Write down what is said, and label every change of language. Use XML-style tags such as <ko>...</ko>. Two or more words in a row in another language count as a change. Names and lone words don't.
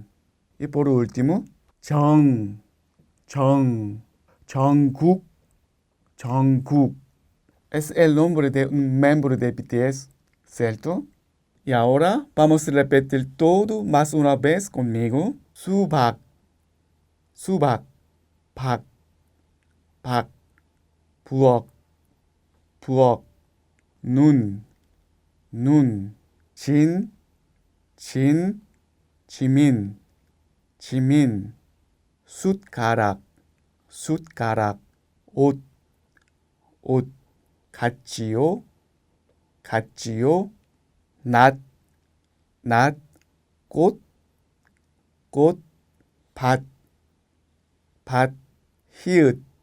<es>Y por último, 정국. Es el nombre de un miembro de BTS, ¿cierto? Y ahora vamos a repetir todo más una vez conmigo.</es> <ko>수박, 박, 부엌, 눈, 진, 지민, 숟가락, 옷, 같지요, 낫, 꽃, 밭, 히읗,</ko>